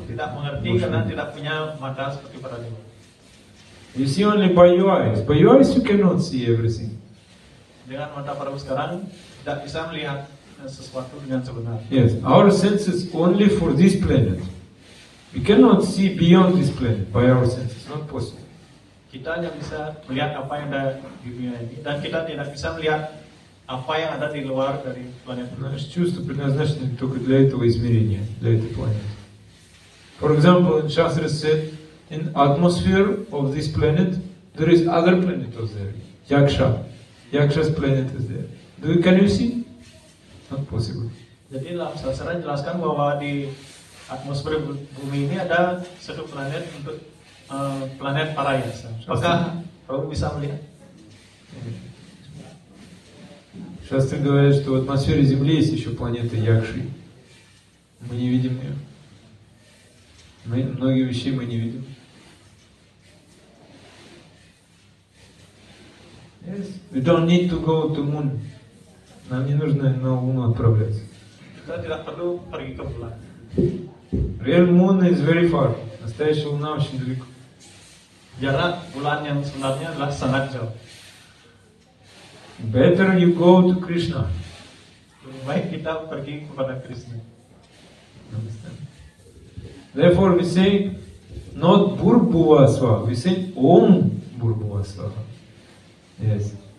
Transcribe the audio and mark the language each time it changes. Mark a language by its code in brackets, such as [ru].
[id] tidak mengerti karena tidak punya mata seperti para dewa. [en] You see only by your eyes. By your eyes you cannot see everything. [id] Dengan mata Prabhu sekarang tidak bisa melihat sesuatu dengan sebenar. [en] Yes, our senses only for this planet. We cannot see beyond this planet by our senses. Not possible. [id] Kita hanya bisa melihat apa yang ada di dunia ini dan kita tidak bisa melihat apa yang ada di luar dari planet ini. [ru] Наши чувства предназначены только для этого измерения, для этой планеты. [en] For example, in Shastra said, in atmosphere of this planet, there is other planet out there, Yaksha. Yaksha's planet is there. Can you see? Not possible. [id] Jadi dalam sastra jelaskan bahwa di atmosfer bumi ini ada satu planet untuk planet Parayasa. Apakah Prabhu bisa melihat? [ru] Шастры говорят, что в атмосфере Земли есть еще планета Якши. Мы не видим ее. Многие вещи мы не видим. [en] Yes. We don't need to go to moon. [ru] Нам не нужно на Луну отправляться. [id] Kita tidak perlu pergi ke bulan. [en] Real moon is very far. [ru] Настоящая Луна очень далеко. [id] Jarak bulan yang sebenarnya adalah sangat jauh. [en] better you go to Krishna. [id] Lebih baik kita pergi kepada Krishna. [en] Understand? Therefore we say not Bhurbhuvasva, we say Om Bhurbhuvasva. Yes.